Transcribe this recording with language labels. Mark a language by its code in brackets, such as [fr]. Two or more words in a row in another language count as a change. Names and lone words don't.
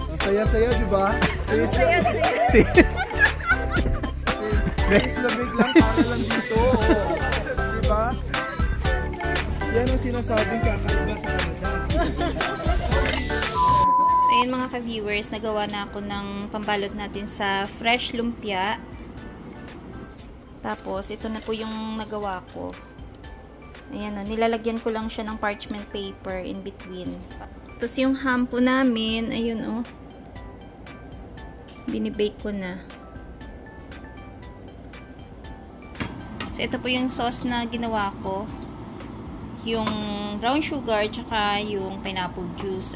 [tl] Saya-saya, di ba? Saya-saya. Guys, lamig lang para lang dito. Di ba? Yan ang sinasabing kakaiba sa Canada. So yun mga ka-viewers, nagawa na ako ng pambalot natin sa fresh lumpia. Tapos, ito na po yung nagawa ko. Ayan o, nilalagyan ko lang siya ng [en] parchment paper in between. [tl] Tapos yung ham po namin, ayun o. Binibake ko na. So, ito po yung sauce na ginawa ko. Yung [en] brown sugar, [tl] tsaka yung [en] pineapple juice.